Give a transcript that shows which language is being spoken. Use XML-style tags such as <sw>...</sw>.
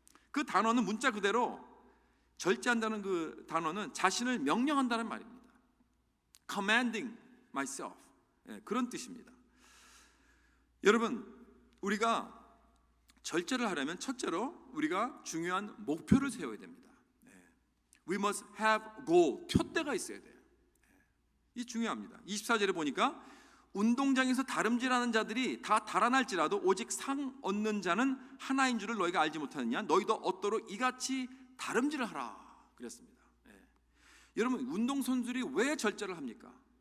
<ko>그 단어는 문자 그대로 절제한다는 그 단어는 자신을 명령한다는 말입니다.</ko> <en>Commanding myself,</en> <ko>그런 뜻입니다. 여러분, 우리가 절제를 하려면 첫째로 우리가 중요한 목표를 세워야 됩니다.</ko> <en>We must have goal,</en> <ko>표대가 있어야 돼요. 이 중요합니다. 24절에 보니까 운동장에서 다름질하는 자들이 다 달아날지라도 오직 상 얻는 자는 하나인 줄을 너희가 알지 못하느냐? 너희도 얻도록 이같이 다름질을 하라 그랬습니다. 여러분, 운동선수들이 왜 절제를 합니까?</ko>